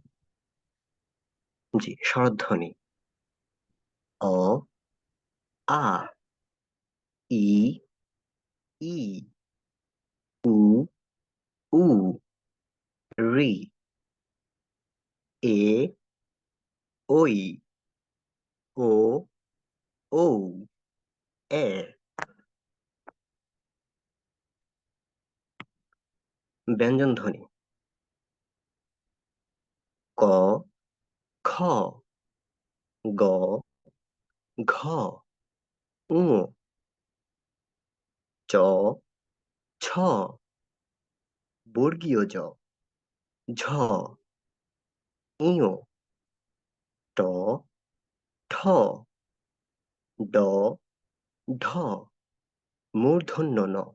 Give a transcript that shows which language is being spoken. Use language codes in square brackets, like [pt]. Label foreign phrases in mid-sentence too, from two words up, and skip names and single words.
[bn] জি, স্বরধ্বনি অ, আ, ই, ই, উ, উ, রি, এ, ওই, ও, ও, এ। ব্যঞ্জন ধ্বনি ক, খ, গ, ঘ, ঙ, চ, ছ, বর্গীয় জ, ঝ, ইয়, ট, ঠ, ড, ঢ, মূর্ধন্য ণ,